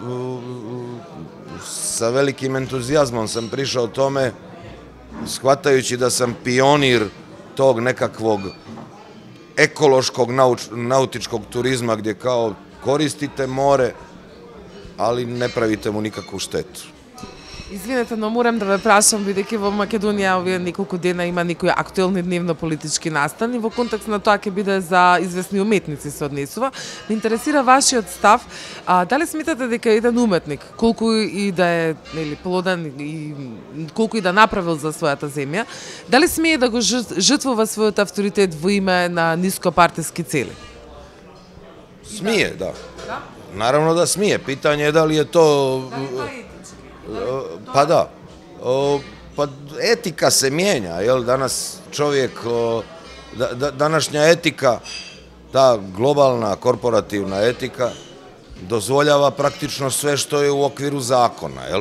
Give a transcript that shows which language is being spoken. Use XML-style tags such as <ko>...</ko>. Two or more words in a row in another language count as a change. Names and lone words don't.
<sr>sa velikim entuzijazmom sam prišao tome, shvatajući da sam pionir tog nekakvog ekološkog nautičkog turizma gdje kao koristite more, ali ne pravite mu nikakvu štetu.</sr> <mk>Извинете, но морам да ве прашам, бидејќи во Македонија овие неколку дена има некои актуелни дневно-политички настани, во контекст на тоа ќе биде за известни уметници се однесува. Ме интересира вашиот став. Дали смитате дека еден уметник, колку и да е плоден и колку и да направил за својата земја, дали смее да го жртвува својот авторитет во име на нископартиски цели?</mk> <sr>Smije, da. Naravno da smije. Pitanje je da li je to... Pa da. Pa etika se mijenja, jel? Danas čovjek, današnja etika, ta globalna korporativna etika, dozvoljava praktično sve što je u okviru zakona, jel?</sr>